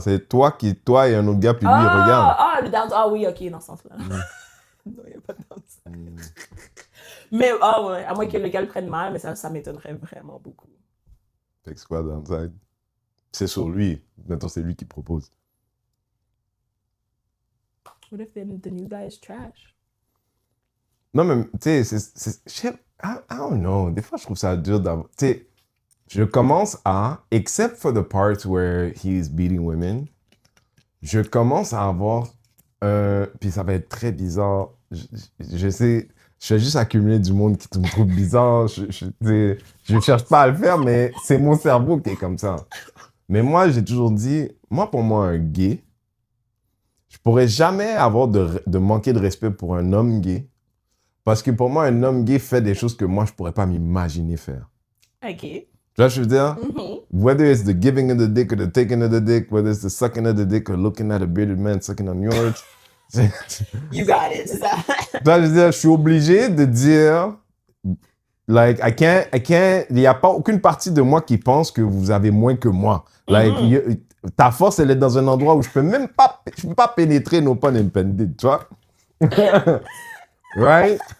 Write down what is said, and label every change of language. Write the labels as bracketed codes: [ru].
[fr] C'est toi et un autre gars, puis lui, il regarde. Le downside. Ah oui, ok, dans ce sens-là. Non, il n'y a pas de downside. Mais, ouais, à moins que le gars le prenne mal, mais ça m'étonnerait vraiment beaucoup. Fait que c'est quoi downside? C'est sur lui. Maintenant, c'est lui qui propose. [en] What if the new guy is trash? [fr] Non, mais, tu sais, [en] I don't know. [fr] Des fois, je trouve ça dur d'avoir. Tu sais, je commence à, [en] except for the parts where he's beating women, [fr] je commence à avoir puis ça va être très bizarre. Je sais, je vais juste accumuler du monde qui me trouve bizarre. Je cherche pas à le faire, mais c'est mon cerveau qui est comme ça. Mais moi, j'ai toujours dit, pour moi, un gay, je pourrais jamais avoir de manquer de respect pour un homme gay. Parce que pour moi, un homme gay fait des choses que moi, je pourrais pas m'imaginer faire. Ok. Tu vois ce que je veux dire? Mm-hmm. [en] Whether it's the giving of the dick or the taking of the dick, whether it's the sucking of the dick or looking at a bearded man sucking on yours. You got it, [fr] c'est ça. Tu vois, je veux dire, je suis obligé de dire, like, [en] I can't, [fr] il n'y a pas aucune partie de moi qui pense que vous avez moins que moi. Like, ta force, elle est dans un endroit où je peux pas pénétrer, [en] no pun intended, [fr] tu vois? [en] Right?